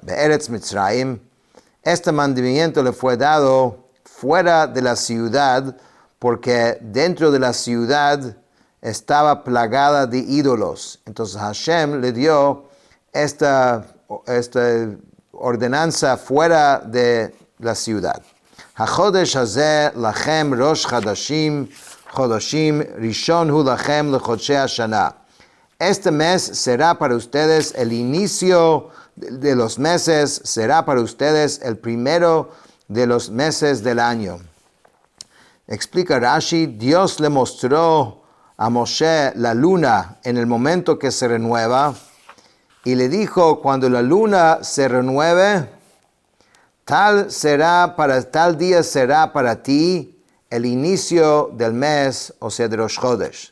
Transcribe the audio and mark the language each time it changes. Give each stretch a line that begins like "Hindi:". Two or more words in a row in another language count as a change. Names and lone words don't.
Hebrew: בארץ מצרים,
Spanish: este mandamiento le fue dado fuera de la ciudad, porque dentro de la ciudad estaba plagada de ídolos. Entonces Hashem le dio esta ordenanza fuera de la ciudad.
Hebrew: החודש הזה לכם ראש חודשים, חודשים ראשון הוא לכם לחודשי השנה.
Spanish: Este mes será para ustedes el inicio de los meses, será para ustedes el primero de los meses del año. Explica Rashi, Dios le mostró a Moshe la luna en el momento que se renueva y le dijo, cuando la luna se renueve, tal día será para ti el inicio del mes, o sea, de Rosh Chodesh.